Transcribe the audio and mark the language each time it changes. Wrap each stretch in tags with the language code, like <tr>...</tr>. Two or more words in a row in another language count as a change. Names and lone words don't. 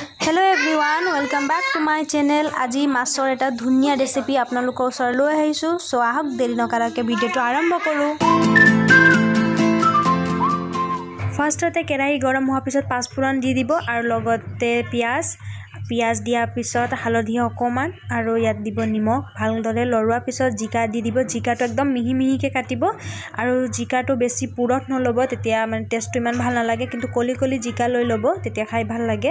<en>hello everyone welcome back to my channel.</en> <as>আজি মাছৰ এটা ধুনীয়া ৰেচিপি আপোনালোকৰ ওচৰলৈ আহিছো। চো আহক দেৰি নকৰাকৈ ভিডিঅ'টো আৰম্ভ কৰোঁ। ফাৰ্ষ্টতে কেৰাহী গৰম होৱাৰ পিছত পাঁচফোৰণ দি দিব আৰু লগতে পিয়াজ দিয়াৰ পিছত হালধি অকমান আৰু ইয়াত দিব নিমখ ভালদৰে লৰোৱাৰ পিছত জিকা দি দিব। জিকাটো একদম মিহি মিহিকে কাটিব আৰু জিকাটো বেছি পুৰত নলব, তেতিয়া মানে টেষ্টটো ইমান ভাল নালাগে, কিন্তু কলি কলি জিকা লৈ লব, তেতিয়া খাই ভাল লাগে।</as>